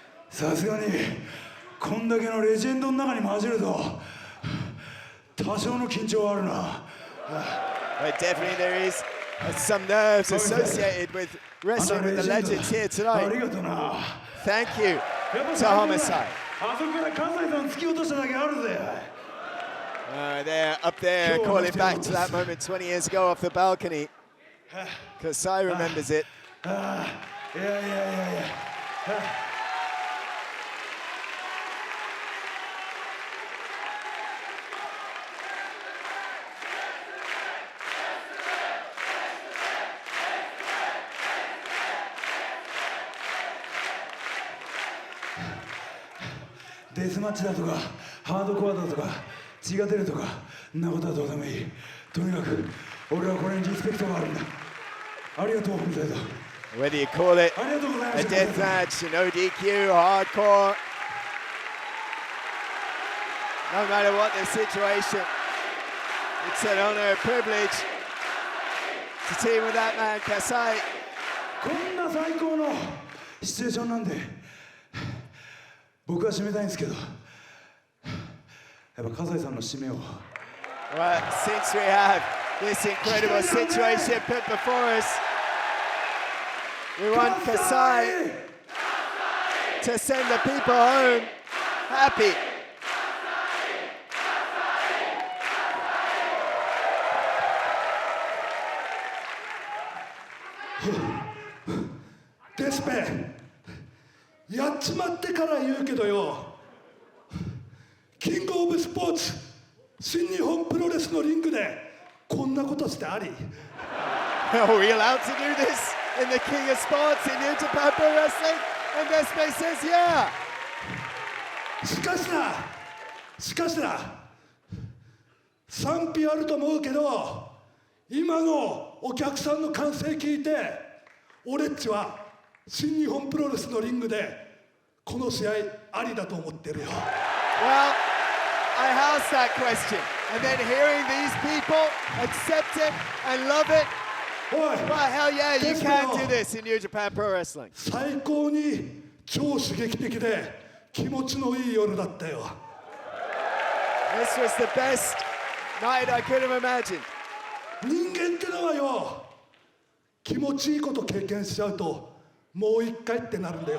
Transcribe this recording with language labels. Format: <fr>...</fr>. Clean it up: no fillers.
<ja>さすがにこんだけのレジェンドの中に混じると多少の緊張はあるな。</ja> <en>But definitely there is some nerves associated with wrestling with the legends here</en> <ja>あ</ja> <en>tonight.</en> <ja>りがとな。</ja> <en>Thank you to Homicide.</en> <ja>あそこから葛西さん突き落としただけあるぜ。</ja> <en>They're up there calling back to that moment 20 years ago off the balcony. Kasai remembers it.</en> <ja>いやいやいやいや。デスマッチだとかハードコアだとか血が出るとかそんなことはどうでもいい。とにかく俺はこれにリスペクトがあるんだ。ありがとう、ホームサイド。</ja> <en>Whether you call it</en> <ja>ありがとうございま</ja> <en>a</en> <ja>した。</ja> <en>death match, an ODQ, hardcore, no matter what the situation, it's an honor, a privilege to team with that man, Kasai.</en> <ja>こんな最高のシチュエーションなんで僕は締めたいんですけど、やっぱ葛西さんの締めを。</ja> <en>Well, since we have this incredible situation put before us, we want Kasai to send the people home happy.</en> <ja>Desperado デスペやっちまってから言うけどよ、キングオブスポーツ新日本プロレスのリングでこんなことしてあり。</ja> <en>Are we allowed to do this in the King of Sports in New Japan Pro Wrestling? And Despe says, yeah.</en> <ja>しかしな、賛否あると思うけど、今のお客さんの歓声聞いて、俺っちは新日本プロレスのリングでこの試合ありだと思ってるよ。</ja> <en>Well, I asked that question, and then hearing these people accept it and love it,</en> <ja>おい、</ja> <en>well, hell yeah, you can do this in New Japan Pro Wrestling.</en> <ja>最高に超刺激的で気持ちのいい夜だったよ。</ja> <en>This was the best night I could have imagined.</en> <ja>人間ってのはよ、気持ちいいこと経験しちゃうともう一回ってなるんだよ。</ja>